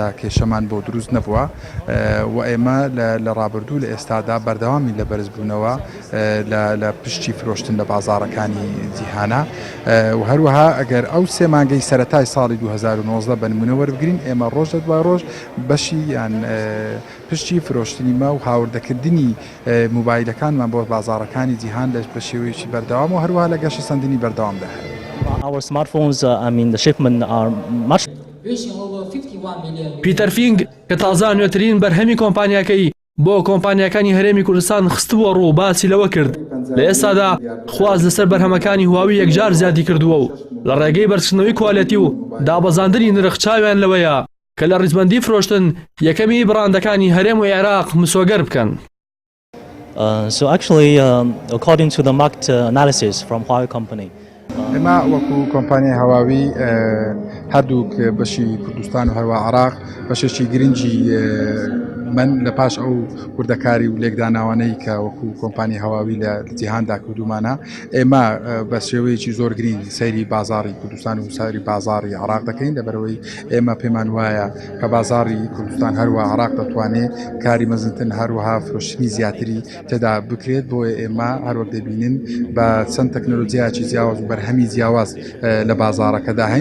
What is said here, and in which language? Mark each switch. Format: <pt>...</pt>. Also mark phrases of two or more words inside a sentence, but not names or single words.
<ckb>کێشەمان بۆ دروست نەبووە و ئێمە لە ڕابردوو لە ئێستادا بەردەوامی لە بەرزبوونەوە لە پشتی فرۆشتن لە بازاڕەکانی جیهانە و هەروەها ئەگەر ئەو سێ مانگەی سەرەتای ساڵی 2019 بە نمونە وەربگرین ئێمە ڕۆژ لە دوای ڕۆژ بەشی یان پشتی فرۆشتنی ما و هاوردەکردنی موبایلەکانمان بۆ بازاڕەکانی جیهان لە بە شێوەیەکی بەردەوام و هەروەها لە گەشە سەندنی بەردەوامدا.</ckb> <en>Our smartphones, the shipment are much.</en> <ckb>پیتەر فینگ کە تازە نوێترین بەرهەمی کۆمپانیەکەی بۆ کۆمپانیەکانی هەرێمی کوردستان خستبووە ڕوو باسی لەوە کرد لە ئێستادا خواز لەسەر بەرهەمەکانی هواوی یەکجار زیادی کردووە و لە ڕێگەی بەرزکردنەوەی کوالیتی و دابەزاندنی نرخ چاویان لەوەیە کە لە ڕیزبەندی فرۆشتن یەکەمی بڕاندەکانی هەرێم و عێراق مسۆگەر بکەن.</ckb> <en>Actually, according to the market analysis from Huawei company,</en> <ckb>ئێمە وەکو کۆمپانیای هەواوی هەردووک بەشی کوردستان و هەروە عێراق بەشێکی گرنگی من لە پاش ئەو وردەکاری و لێکداناوانەی کە وەکو کۆمپانی هەواوی لە جیهاندا کردومانە ئێمە بە شێوەیەکی زۆر گرنگ سەیری بازاڕی کوردستان و سەیری بازاڕی عێراق دەکەین لەبەرەوەی ئێمە پێمان وایە کە بازاڕی کوردستان هەروە عێراق دەتوانێت کاری مەزنتن هەروەها فرۆشتنی زیاتری تێدا بکرێت بۆیە ئێمە هەروەک دەبینن بە چەند تەکنۆلۆجیاکی جیاواز و بەرهەمی جیاواز لە بازاڕەکەدا هەین.</ckb>